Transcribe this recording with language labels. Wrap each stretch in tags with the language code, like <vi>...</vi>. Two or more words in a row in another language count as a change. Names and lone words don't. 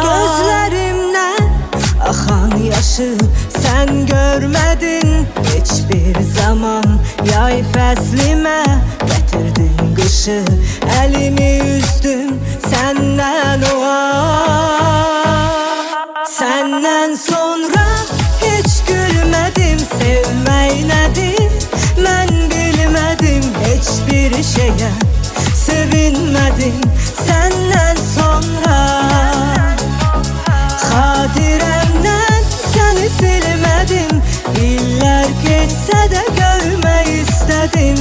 <tr>Gözlerimden akan yaşı sen görmedin hiçbir zaman. Yay fəslimə getirdin kışı, elimi üzdüm senden o an. Senden sonra hiç gülmedim,</tr> <az>sevmək nədir mən bilmədim,</az> <tr>hiçbir şeye sevinmedim senden sonra.</tr> <az>Xatirəmdən səni silmədim, illər geçsə də görmək istədim.</az>